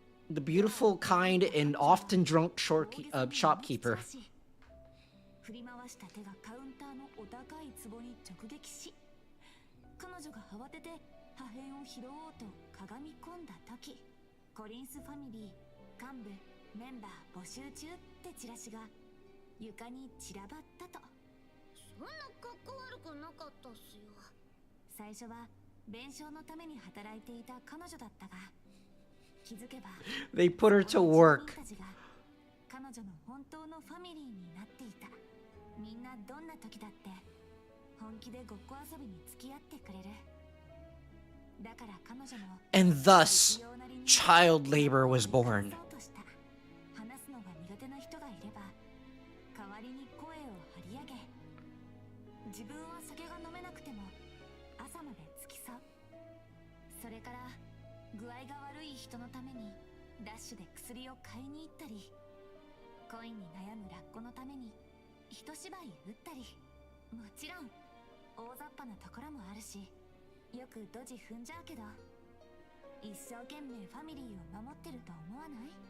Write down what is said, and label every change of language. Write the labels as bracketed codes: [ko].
[en] The beautiful, kind, and often drunk shopkeeper. [ja] 振り回した手がカウンターのお高い壺に直撃し、彼女が慌てて破片を拾おうとかがみ込んだ時、コリンスファミリー幹部メンバー募集中ってチラシが床に散らばったと。そんな格好悪くなかったっすよ。最初は弁償のために働いていた彼女だったが、気づけば [en] They put her to work. [ja] 彼女の本当のファミリーになっていた。みんなどんな時だって本気でごっこ遊びに付き合ってくれる。だから彼女も [en] And thus, child labor was born. [ja] 話すのが苦手な人がいれば代わりに声を張り上げ、自分は酒が飲めなくても朝まで付き添う。それから具合が悪い人のためにダッシュで薬を買いに行ったり、恋に悩むラッコのために一芝居打ったり、もちろん大雑把なところもあるし、よくドジ踏んじゃうけど、一生懸命ファミリーを守ってると思わない？